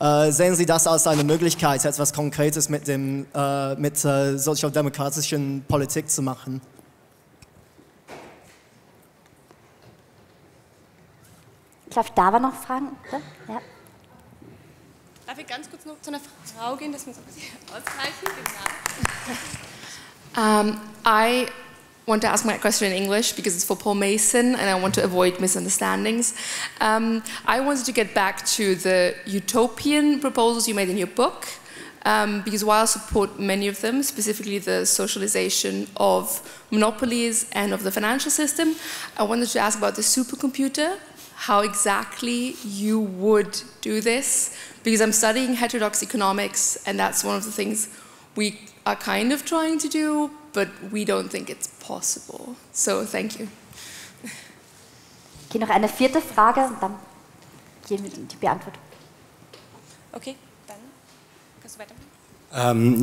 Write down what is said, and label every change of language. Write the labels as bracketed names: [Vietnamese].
[German] Sehen Sie das als eine Möglichkeit, etwas Konkretes mit sozialdemokratischen Politik zu machen? Ich glaube, da war noch Fragen. Ja. Darf ich ganz kurz noch zu einer Frau gehen, dass wir uns ein bisschen ausreichen? Genau. [English] I want to ask my question in English because it's for Paul Mason and I want to avoid misunderstandings. I wanted to get back to the utopian proposals you made in your book because while I support many of them, specifically the socialization of monopolies and of the financial system, I wanted to ask about the supercomputer, how exactly you would do this, because I'm studying heterodox economics and that's one of the things we are kind of trying to do, but we don't think it's possible. So, thank you. [German] Okay, noch eine vierte Frage und dann gehen wir in die Beantwortung. Okay, dann kannst du weitermachen.